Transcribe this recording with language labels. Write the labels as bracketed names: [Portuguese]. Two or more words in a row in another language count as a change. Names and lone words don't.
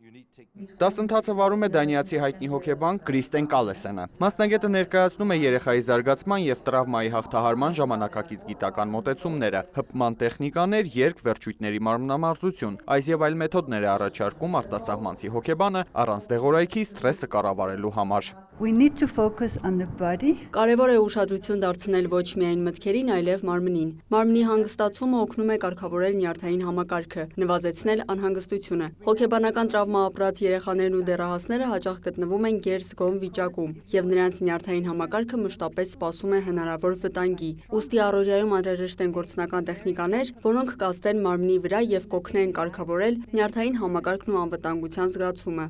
[Armenian] Դասընթացը վարում է դանիացի հայտնի հոգեբան Կրիստեն Կալեսենը։ Մասնագետը ներկայացնում է երեխայի զարգացման եւ տրավմայի հաղթահարման ժամանակակից գիտական մոտեցումները, հպման տեխնիկաներ, երկ, վերջույթների մարմնամարզություն, այս եւ այլ մեթոդներ է առաջարկում արտասահմանցի հոգեբանը առանց դեղորայքի սթրեսը կառավարելու համար։ [English] We need to focus on the body. [Armenian] Կարևոր է ուշադրություն դարձնել ոչ միայն մտքերին, այլև մարմնին։ Մարմնի հանգստացումը օգնում է կարգավորել նյարդային համակարգը, նվազեցնել անհանգստությունը։ Հոգեբանական տրավմա ապրած երեխաներն ու դեռահասները հաճախ գտնվում են գերզգոմ վիճակում, եւ նրանց նյարդային համակարգը մշտապես սպասում է հնարավոր վտանգի։ Ուստի առօրյայում անհրաժեշտ են գործնական տեխնիկաներ, որոնք կազդեն մարմնի վրա եւ կօգնեն կարգավորել նյարդային համակարգն ու անվտանգության զգացումը։